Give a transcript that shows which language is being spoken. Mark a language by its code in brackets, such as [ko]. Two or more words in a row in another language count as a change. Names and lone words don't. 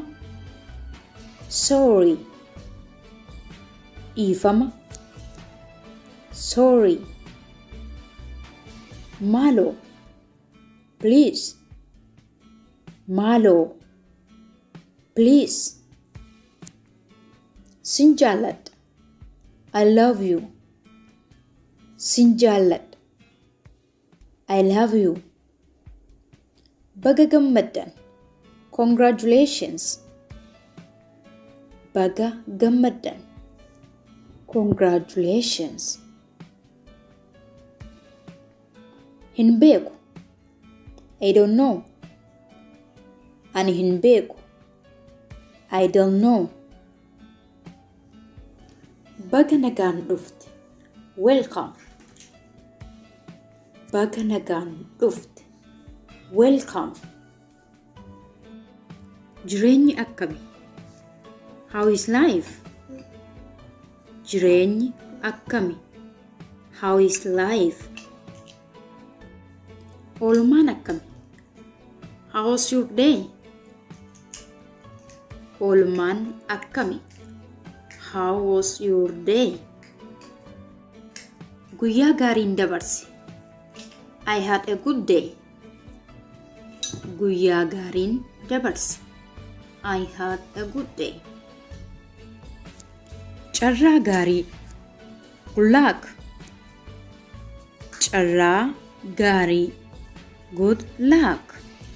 [en] Sorry. Dhiifama. Sorry. Maaloo. Please. Maaloo. [om] Please. Sin jaalladha. [en] I love you. [om] Sin jaalladha. [en] I love you. [om] Baga gammaddan. Congratulations. Baga gammaddan. Congratulations. Hin beeku. [en] I don't know. [om] Ani hin beeku. [en] I don't know. [om] Baga nagaan dhufte. Welcome. Baga nagaan dhufte. Welcome. Jireenyi akkami? [en] How is life? [om] Jireenyi akkami? [en] How is life? [om] Oolmaan akkami? [en] How was your day? [om] Oolmaan akkami? [en] How was your day? [om] Guyyaa gaariin dabarse. [en] I had a good day. [om] Guyyaa gaariin dabarse. [en] I had a good day. [om] Carraa gaarii. [en] Good luck. [om] Carraa gaarii. [en] Good luck.